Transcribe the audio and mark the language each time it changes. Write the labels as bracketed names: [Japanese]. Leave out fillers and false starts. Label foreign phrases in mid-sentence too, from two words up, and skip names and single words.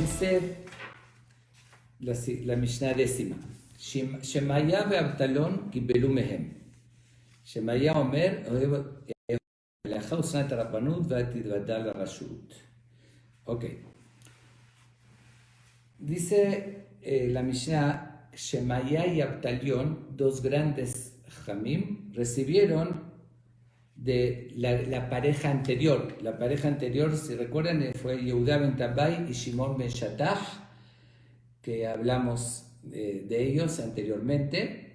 [Spanish] la Mishnah décima. [Hebrew] Shemaya ve'Abtalón קיבלו מהם. שמעיה אומר, מלאכה ושנא את הרבנות ותתוודע לרשות. [Spanish] Ok. Dice la Mishnah, Shemaya y Abtalión, dos grandes jamim, recibieron de la pareja anterior. La pareja anterior, si recuerdan, fue Yehuda ben Tabbai y Shimon ben Shattach, que hablamos de ellos anteriormente.